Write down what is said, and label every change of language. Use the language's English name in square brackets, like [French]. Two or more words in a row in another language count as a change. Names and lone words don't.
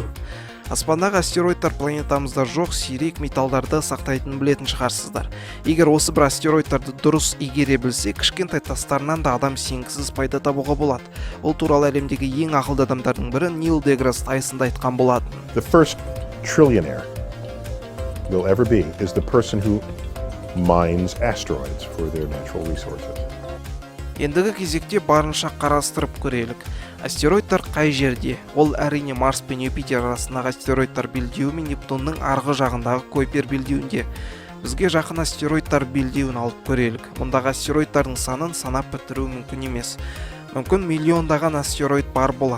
[Kazakh] Аспандағы астероидтар планетамызда жоқ, сирек металдарды сақтайтынын білетін шығарсыздар. Егер осы бір астероидтарды дұрыс игере білсе, кішкентай тастарынан да адам сенгісіз пайда табуға болады. Бұл туралы әлемдегі ең ақылды адамдардың бірі Нил Деграсс Тайсонда айтқан болатын. [English] The first trillionaire will ever be is the person who mines asteroids for their natural resources. [Kazakh] Ендігі кезекте барынша қарастырып көрелік. Астероидтар қай жерде? Ол әрине Марс пен Юпитер арасындағы астероидтар белдеуі мен Нептунның арғы жағындағы Койпер белдеуінде. Бізге жақын астероидтар белдеуін алып көрелік. Мұндағы астероидтардың санын санап бітіру мүмкін емес. Мүмкін миллиондаған астероид бар болар.